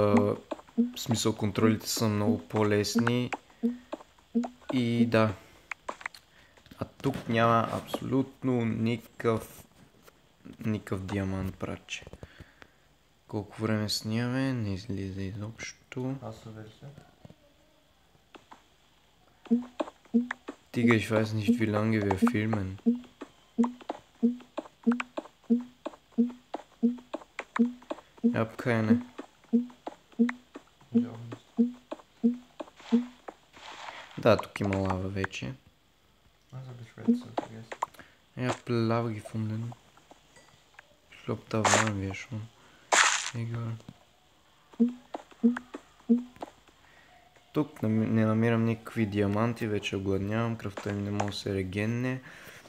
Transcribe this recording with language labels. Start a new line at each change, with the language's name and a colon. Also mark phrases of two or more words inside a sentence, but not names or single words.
Bulgarian: В смисъл контролите са много по-лесни и да. А тук няма абсолютно никакъв диамант, братче. Колко време снимаме, не излиза изобщо. Аз съм версия.
German: Digga, ich weiß nicht, wie lange wir filmen. Ich hab keine.
Bulgarian: Да, тук има лава вече.
German: Аз habe ich Redstone vergessen. Ich hab Lava gefunden. Ich glaube, da waren wir schon. Egal.
Bulgarian: Тук не намирам никакви диаманти, вече огладнявам, кръвта ми не може да се регенне.